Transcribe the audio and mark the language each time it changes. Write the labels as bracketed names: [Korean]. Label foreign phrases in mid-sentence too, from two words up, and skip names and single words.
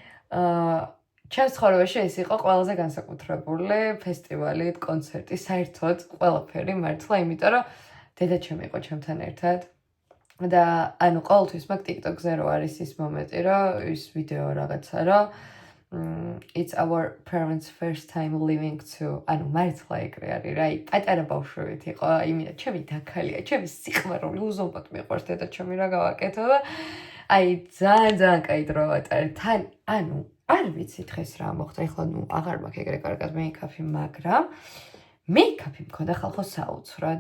[Georgian] ჩემს ცხოვრებაში ეს იყო ყველაზე განსაკუთრებული ფესტივალი, კონცერტი, საერთოდ ყველაფერი მართლა, იმიტომ რომ დედაჩემი იყო ჩემთან ერთად და ანუ ყოველთვის მაგ TikTok-ზე რო არის ის მომენტი, რომ ის ვიდეო რაღაცა, რომ [English] it's our parents first time living too. [Georgian] ანუ მართლა ეგრე არის რა, პატარა ბავშვებით იყო, იმენა ჩემი დაქალია, ჩემი სიყვარული უზომოდ მიყვარს დედაჩემი რა გავაკეთო და აი ძალიან კაი დრო ვატარეთ. თან ანუ არ ვიცი დღეს რა მოხდა, ეხლა ნუ აღარ მაქვს ეგრე კარგად მეიქაფი, მაგრამ მეიქაფი მქონდა ხალხო საოცრად.